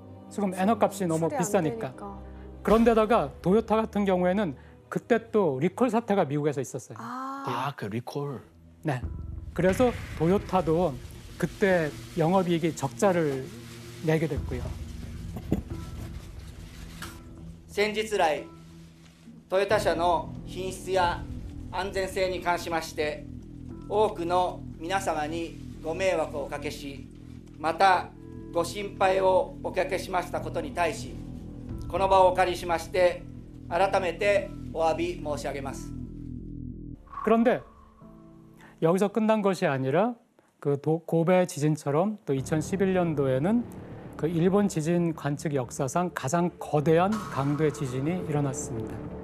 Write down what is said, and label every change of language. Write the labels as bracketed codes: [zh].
[ko] 지금 엔화 값이 너무 비싸니까. 그런데다가 도요타 같은 경우에는 그때 또 리콜 사태가 미국에서 있었어요. 그 리콜. 네. 그래서 도요타도 그때 영업이익이 적자를 내게 됐고요. [ja] 先日来トヨタ車の品質や安全性に関しまして多くの皆様にご迷惑をおかけしまたご心配をおかけしましたことに対しこの場をお借りしまして改めてお詫び申し上げます。 [ko] 그런데 여기서 끝난 것이 아니라 그 고베 지진처럼 또 2011년도에는 그 일본 지진 관측 역사상 가장 거대한 강도의 지진이 일어났습니다.